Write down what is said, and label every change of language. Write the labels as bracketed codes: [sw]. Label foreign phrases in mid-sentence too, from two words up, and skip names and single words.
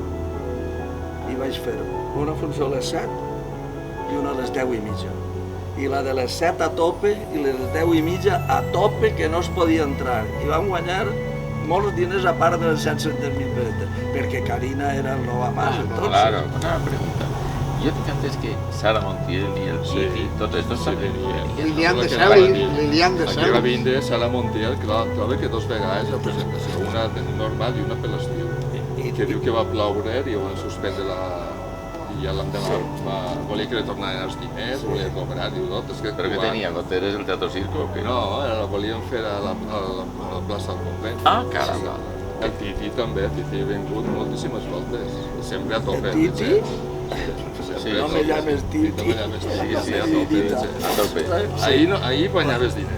[ca] I vaig fer una funció a les 7 i una a les 10:30. i la de les 7 a tope i les 10:30 a tope, que no es podia entrar. I vam guanyar molts diners a part de les 700.000 pessetes, perquè Carina era el nou amant. [es] Claro, una pregunta. Yo dije antes que Sara Montiel y el Titi, todos estos también. Lilian de Cel. [ca] Aquí va vindre Sara Montiel, clar, que dos vegades la presentació, una normal i una per l'estiu. Que diu que va ploure i ho van suspendre i ja l'endemà volia que li tornaven els diners, volia cobrar, diu tot. [es] ¿Pero que tenía? ¿Goteres el Teatro Circo o qué? [ca] No, la volien fer a la plaça del Convent. [es] Ah, caramba. [ca] El Titi també, el Titi ha vingut moltíssimes voltes, sempre a tope. El Titi? Sí, [es] no me llames Titi. No me llames Titi, [ca] Sí, a tope. Ahir guanyaves diners.